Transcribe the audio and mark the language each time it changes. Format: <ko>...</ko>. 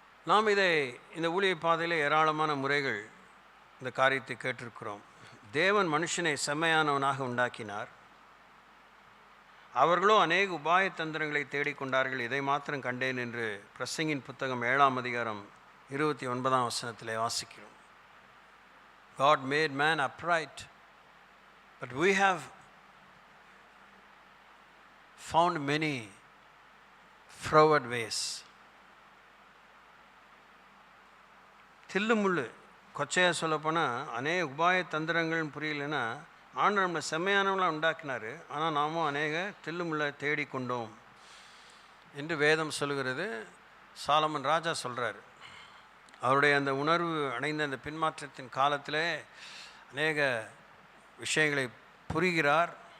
<ta>நாம் இந்த ஊழிய பாதையில் ஏராளமான முறைகள் இந்த காரியத்தை கேட்டிருக்கிறோம். தேவன் மனுஷனை செம்மையானவனாக உண்டாக்கினார். அவர்களோ அநேக உபாய தந்திரங்களை தேடிக்கொண்டார்கள், இதை மாத்திரம் கண்டேன் என்று பிரசங்கின் புத்தகம் 7ஆம் அதிகாரம் 29ஆம் வசனத்திலே வாசிக்கிறோம்.</ta> <en>God made man upright, but we have found many froward ways.</en> <ta>தில்லுமுள்ளு கொச்சையாக சொல்லப்போனால் அநேக உபாய தந்திரங்கள் புரியலைன்னா, ஆண்டவர் நம்மளை செம்மையானவங்களாம் உண்டாக்கினார், ஆனால் நாமும் அநேக தில்லுமுள்ள தேடிக்கொண்டோம் என்று வேதம் சொல்கிறது. சாலமன் ராஜா சொல்கிறார். அவருடைய அந்த உணர்வு அடைந்த அந்த பின்மாற்றத்தின் காலத்தில் அநேக விஷயங்களை புரிகிறார்.</ta>